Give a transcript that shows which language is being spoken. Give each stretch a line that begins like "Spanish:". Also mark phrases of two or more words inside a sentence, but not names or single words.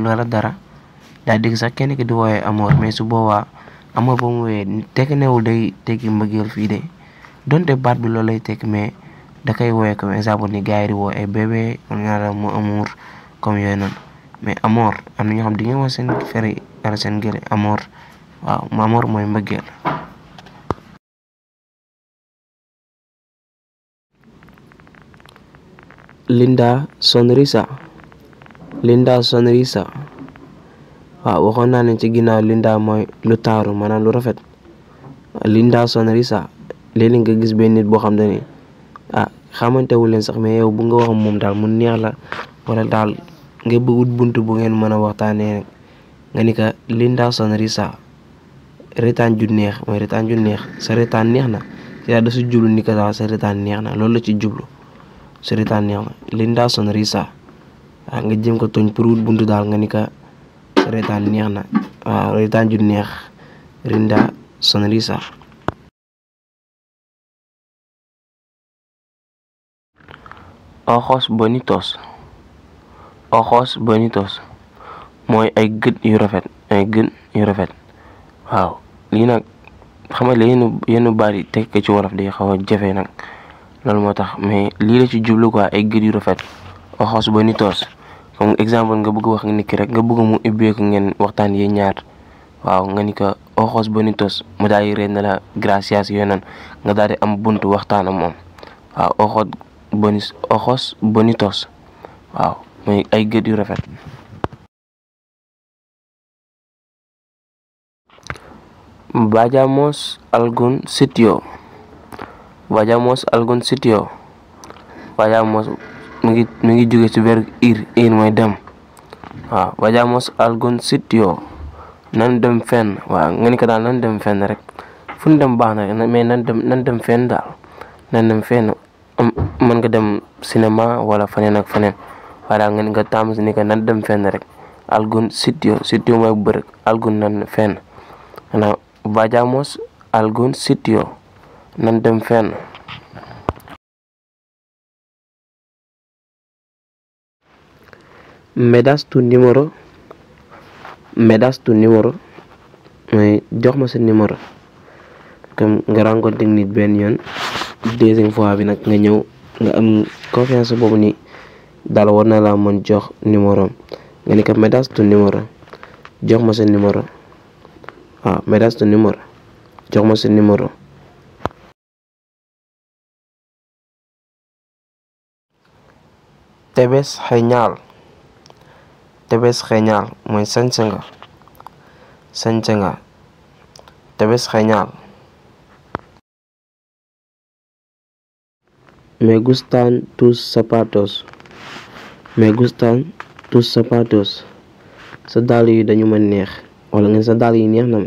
Wolof: wala dara daa dégg sax kenn ki di woowee amor mais su boobaa amor ba mu woowee tekki newul day tekki mbëggeel fii de donte baat bi loolu lay tekki mais da koy woowee
French: comme exemple
Wolof: ni gars yi di woo ay bébé wala nga la mu amour comme yooyu noonu mais amor am na ñoo xam di ngeen wax seen feri wala seen gële amor waaw amor mooy mbëggeel.
Spanish: Linda sonrisa. Linda sonrisa
Wolof: waaw waxoon naa leen ci ginnaaw Linda mooy lu taaru maanaam lu rafet
Spanish: Linda sonrisa
Wolof: léeg-léeg nga gis benn nit boo xam ne ni xamante wu leen sax mais yow bu nga wax moom daal mu neex la wala daal nga bëggut buntu bu ngeen mën a waxtaanee nga ni ka
Spanish: Linda sonrisa
Wolof: retaan ju neex mooy retaan ju neex sa retaan neex na ci daal da su jublu ni ka daal sa retaan neex na loolu la ci jublu sa retaan neex na
Spanish: Linda sonrisa
Wolof: waaw nga jëm ko tooñ pour wut buntu daal nga ni ka sa retaan neex na waaw retaan ju neex
Spanish: Linda sonrisa. Ojos bonitos. Ojos bonitos
Wolof: mooy ay gët yu rafet waaw lii nag xam nga yenn baat yi teg ko ci wolof day xaw a jafe nag loolu moo tax mais lii la ci jublu quoi ay gët yu rafet
Spanish: ojos bonitos
French: comme exemple
Wolof: nga bëgg wax nit ki rek nga bëgg mu ubbeeku ngeen waxtaan yi ñaar waaw nga ni ko
Spanish: ojos bonitos
Wolof: mu daal di reen na la gracias yooyu noonu nga daal di am buntu waxtaan ak moom waaw
Spanish: ojos bonitos
Wolof: waaw mooy ay gët yu rafet.
Spanish: Vayamos algún sitio. Vayamos algún sitio.
Wolof: Vayamos mi ngi jóge ci verbe ir mooy dem waaw
Spanish: vayamos algún sitio
Wolof: nan dem fenn waaw nga ni ko daal nan dem fenn rek fu ñu dem baax na rek mais nan dem fenn daal nan dem fenn mën nga dem cinéma wala faneen ak faneen waaye daal nga taamu si ni ko nan dem fenn rek
Spanish: algun sitio
Wolof: mooy bërëg algun nan fenn xanaa
Spanish: vayamos algun sitio
Wolof: nan dem fenn.
Spanish: me das tu número
Wolof: mooy jox ma sa numéro comme nga rencontré nit benn yoon
French: deuxième fois
Wolof: bi nag nga ñëw nga am confiance boobu ni daal war na laa mën jox numéro nga ni ko
Spanish: me das tu número
Wolof: jox ma sa numéro waaw
Spanish: me das tu número
Wolof: jox ma sa numéro.
Spanish: te ves genial
Wolof: mooy sañse nga
Spanish: te ves genial. me gustan tus zapatos
Wolof: sa dàll yi dañu ma neex wala ngeen sa dàll yi neex na ma